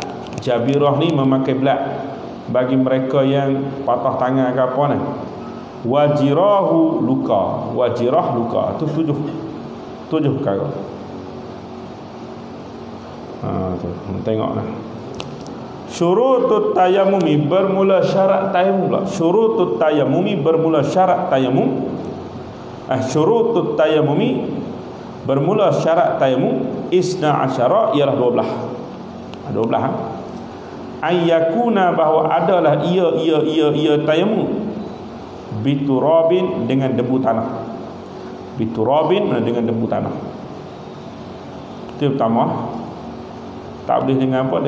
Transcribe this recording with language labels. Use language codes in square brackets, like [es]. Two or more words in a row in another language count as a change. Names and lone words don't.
[ms] Jabirah ni memakai belak, bagi mereka yang patah tangan ke apa ni. Wajirahu, luka. Wajirah, luka. Itu 7 perkara. Tengoklah. [ar] شروط التيمم, [ms] bermula syarat tayammum. [ar] شروط التيمم, [ms] bermula syarat tayammum. [ar] شروط التيمم, [ms] bermula syarat tayammum. [ar] اثنا عشر, [ms] ialah 12. 12. Ayyakuna, bahawa adalah ia tayammum. Biturabin, dengan debu tanah. Biturabin, dengan debu tanah. Itu pertama. Tak boleh dengan apa?